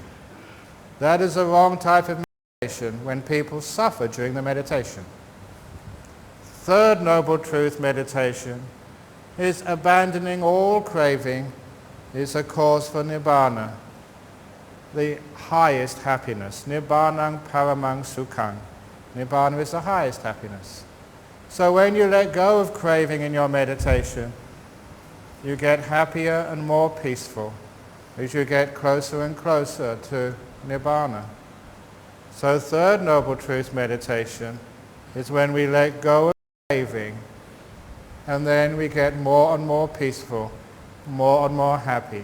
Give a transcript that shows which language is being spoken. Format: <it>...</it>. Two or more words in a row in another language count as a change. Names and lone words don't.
<en>That is the wrong type of meditation when people suffer during the meditation. Third Noble Truth meditation is abandoning all craving is a cause for nibbana, the highest happiness.</en> <pi>Nibbanang paramang sukhang.</pi> <en>Nibbana is the highest happiness. So when you let go of craving in your meditation, you get happier and more peaceful as you get closer and closer to Nibbana. So third Noble Truth meditation is when we let go of craving and then we get more and more peaceful, more and more happy.</en>